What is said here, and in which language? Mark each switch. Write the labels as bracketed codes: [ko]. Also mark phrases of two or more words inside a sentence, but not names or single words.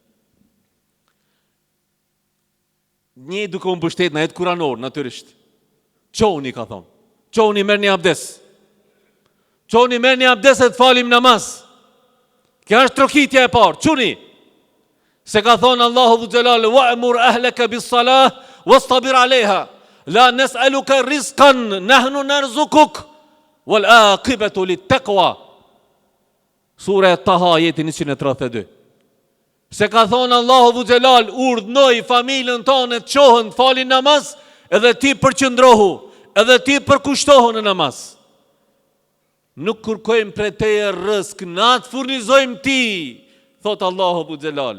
[sq] Një duke unë bështet në jetë kuranor, natyrisht. Qoni, ka thonë. Qoni, merë një abdes. Qoni, merë një abdes e të falim namaz. Kja është trokitja e parë. Quni. Se ka thonë [ar] الله ذو الجلال وأمر أهلك بالصلاة واصطبر عليها. لا نسألك رزقا نحن نرزقك والعاقبة للتقوى. [sq] Sura e Taha, jeti 132. Se ka thonë [ar] الله ذو الجلال, [sq] urdhnoj familjen tonë të qohën, të falin namaz, edhe ti përqëndrohu, edhe ti përkushtohu në namaz. Nuk kërkojmë për teje rësk, na të furnizojmë ti, thotë [ar] الله ذو الجلال.